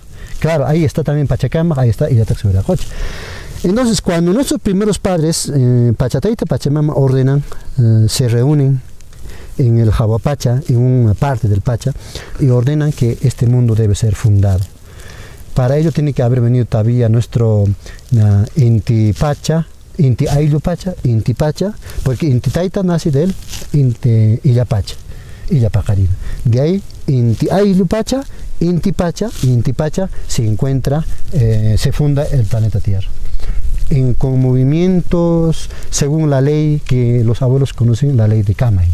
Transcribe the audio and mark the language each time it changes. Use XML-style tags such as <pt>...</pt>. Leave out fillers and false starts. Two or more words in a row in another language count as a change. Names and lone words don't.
<es>Claro, ahí está también Pachacama, ahí está Illataxehuiracocha. Entonces, cuando nuestros primeros padres, Pachataita y Pachamama, ordenan, se reúnen en el Jahuapacha, en una parte del Pacha, y ordenan que este mundo debe ser fundado. Para ello tiene que haber venido todavía nuestro Inti Pacha, Inti Ayllu Pacha, Inti Pacha, porque Inti Taita nace de él, Inti Illapacha, Illapacarina. De ahí Inti Aylupacha, Intipacha, y Intipacha se encuentra, se funda el planeta Tierra. Con movimientos según la ley que los abuelos conocen, la ley de Kamai.</es>